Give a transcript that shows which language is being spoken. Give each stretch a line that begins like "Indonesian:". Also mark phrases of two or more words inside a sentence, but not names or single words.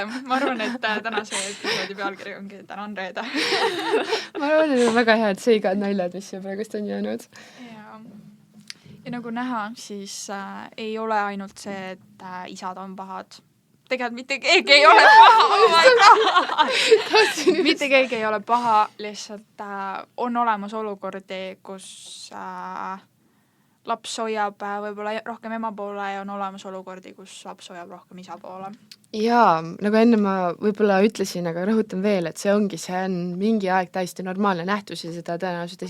Estonian: Ma arvan, et tänase episoodi pealkiri ongi täna on reede. Ma arvan, et on väga head seigad naljad, mis siia praegust on jäänud. Ja nagu näha, siis ei ole ainult see, et isad on pahad. Tegelikult mitte keegi ei ole paha.
English: Oh my God!
Estonian: Mitte keegi ei ole paha, lihtsalt on olemas olukordi, kus laps hoiab võib-olla rohkem ema poole ja on olemas olukordi, kus laps hoiab rohkem isa poole. Jaa, nagu enne ma võib-olla ütlesin, aga rõhutan veel, et see on mingi aeg täiesti normaalne nähtus ja seda tõenäoliselt